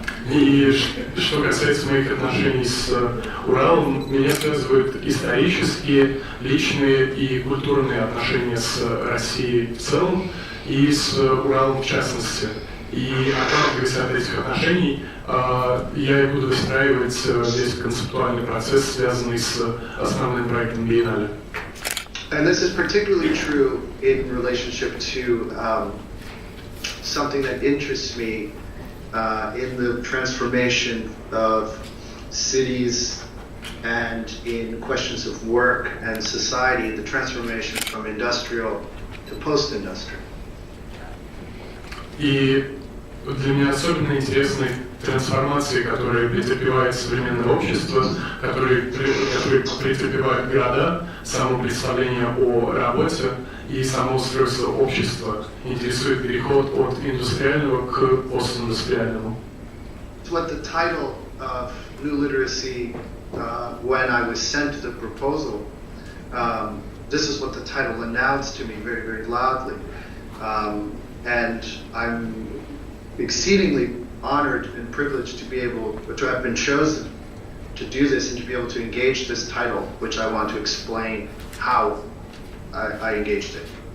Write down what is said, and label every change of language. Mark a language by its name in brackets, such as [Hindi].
[Russian] И что касается моих отношений с Уралом, меня связывают исторические, личные и культурные отношения с Россией в целом и с Уралом в частности. И отталкиваясь от этих отношений, я и буду выстраивать весь концептуальный процесс, связанный с основным проектом Биеннале. [English] And this is particularly true in relationship to something that interests me in the transformation of cities and in questions of work and society, the transformation from industrial to post-industrial. [Russian] И для меня особенно интересны трансформации, которые претерпевает современное общество, которые претерпевают города, само представление о работе и само устройство общества. Интересует переход от индустриального к постиндустриальному. [English] What the title of New Literacy, when I was sent the proposal, this is what the title announced to me very, very loudly. And I'm exceedingly honored and privileged to be able to have been chosen to do this and to be able to engage this title, which I want to explain how I engaged it.